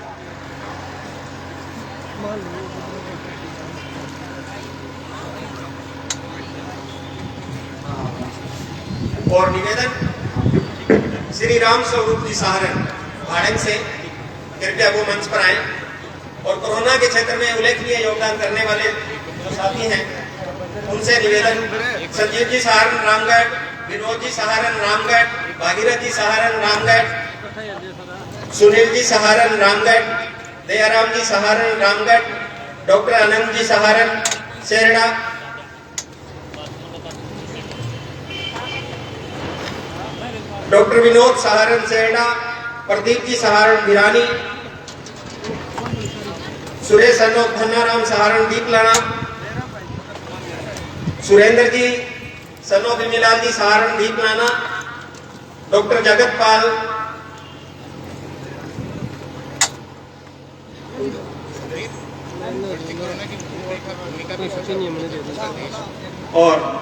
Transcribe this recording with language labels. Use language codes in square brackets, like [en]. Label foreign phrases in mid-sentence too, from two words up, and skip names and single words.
[hi] और निवेदन श्री राम स्वरूप जी सारण भाड़ंग से, कृपया वो मंच पर आए। और कोरोना के क्षेत्र में उल्लेखनीय योगदान करने वाले जो साथी हैं उनसे निवेदन, संजीव जी सहारण रामगढ़, विनोद जी सहारण रामगढ़, भागीरथ जी सहारण रामगढ़, सुनील जी सहारण रामगढ़, दयाराम जी सहारण रामगढ़, डॉक्टर आनंद जी सहारण सेरड़ा, डॉक्टर विनोद सहारण सेरड़ा, प्रदीप जी सहारण भिरानी, सुरेश अनोख धन्नाराम सहारण दीपलाना, सुरेंद्र जी सनो बिमिलाल जी सहारण दीपलाना, डॉक्टर जगतपाल, और